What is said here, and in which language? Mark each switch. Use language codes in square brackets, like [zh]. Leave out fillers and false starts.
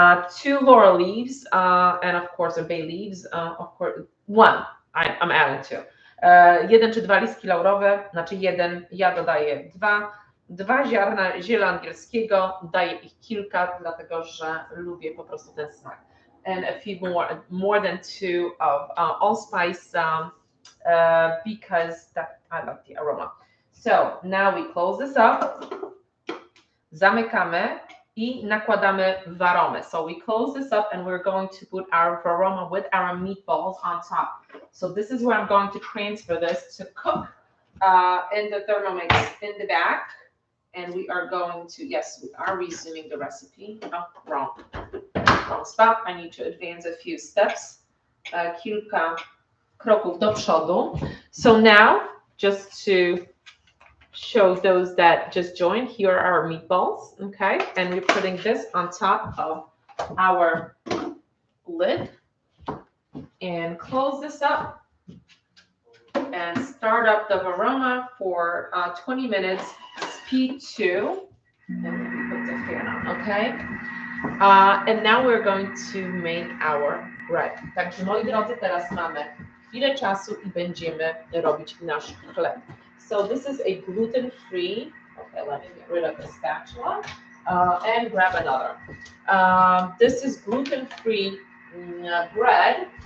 [en] 2 laurel leaves, and of course bay leaves. Of course, one. I'm adding 2. [pl] 1 czy 2 listki laurowe, znaczy 1, ja dodaję 2. 2 ziarna ziela angielskiego, daję ich kilka, dlatego że lubię po prostu ten smak. [en] And a few more than 2 of allspice, because I love the aroma. So now we close this up. [pl] Zamykamy i nakładamy waromę. [en] So we close this up and we're going to put our varoma with our meatballs on top. So this is where I'm going to transfer this to cook in the Thermomix in the back. And we are going to, yes, we are resuming the recipe. Oh, wrong spot. I need to advance a few steps. [pl] Kilka kroków do przodu. [en] So now, just to show those that just joined, here are our meatballs, okay? And we're putting this on top of our lid. and close this up and start up the varoma for 20 minutes, speed 2. And let me put the fan on, okay? And now we're going to make our bread. [pl] Także moi drodzy, teraz mamy chwilę czasu i będziemy robić nasz chleb. [en] So this is a gluten-free, okay, let me get rid of the spatula and grab another. This is gluten-free bread.